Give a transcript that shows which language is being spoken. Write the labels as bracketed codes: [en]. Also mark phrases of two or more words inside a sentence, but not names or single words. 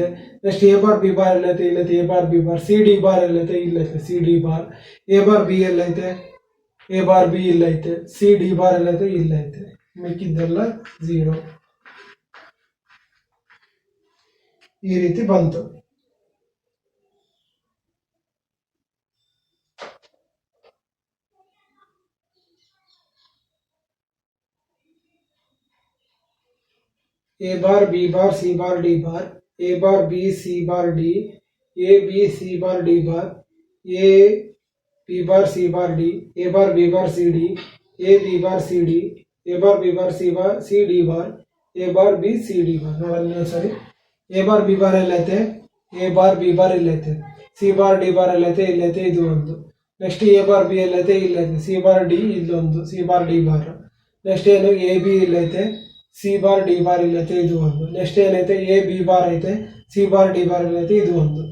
[en] next A bar B bar [kn] ಎಲ್ಲೈತೆ, ಇಲ್ಲೈತೆ, [en] A bar B bar. C D bar [kn] ಎಲ್ಲೈತೆ, ಇಲ್ಲೈತೆ, [en] C D bar. A bar B ಎಲ್ಲೈತೆ, A bar B ಇಲ್ಲೈತೆ, C D bar [kn] ಎಲ್ಲೈತೆ, ಇಲ್ಲೈತೆ. ಮಿಕ್ಕಿದ್ದೆಲ್ಲ 0. ಈ ರೀತಿ ಬಂತು. [en] A bar B bar C bar D bar, A bar B C bar D, A B C bar D bar, A B bar C bar D, A bar B bar C D, A B bar C D, A bar B bar C D bar, A bar B C D bar. [kn] ನೋಡೋಣ ಸರಿ. [en] A bar B bar ಎಲ್ಲೈತೆ, A bar B bar ಇಲ್ಲೈತೆ, C bar D bar [kn] ಎಲ್ಲೈತೆ, ಇಲ್ಲೈತೆ, ಇದು ಒಂದು. [en] next A bar B [kn] ಎಲ್ಲೈತೆ, ಇಲ್ಲೈತೆ, [en] C bar D ಇಲ್ಲೊಂದು, C bar D bar. ನೆಕ್ಸ್ಟ್ ಏನು A B ಇಲ್ಲೈತೆ, C bar D bar [kn] ಇಲ್ಲೈತೆ, ಇದು ಒಂದು. [en] ನೆಕ್ಸ್ಟ್ ಏನೈತೆ A B bar ಐತೆ, C bar D bar [kn] ಇಲ್ಲೈತೆ, ಇದು ಒಂದು.